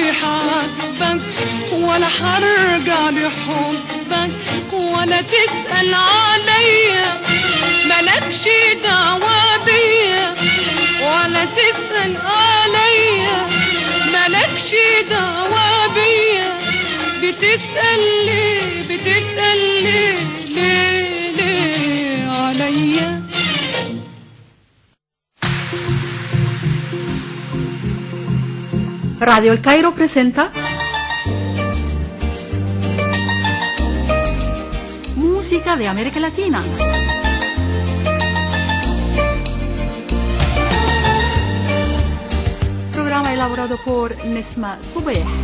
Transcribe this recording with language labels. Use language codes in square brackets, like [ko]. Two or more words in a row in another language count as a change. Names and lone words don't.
[ar] حبك ولا حرجع لحبك، ولا تسأل عليا مالكش دعوة بيا، ولا تسأل عليا مالكش دعوة بيا، بتسأل ليه بتسأل ليه عليا. [es] Radio El Cairo presenta Música de América Latina. Programa elaborado por Nesma Subeh.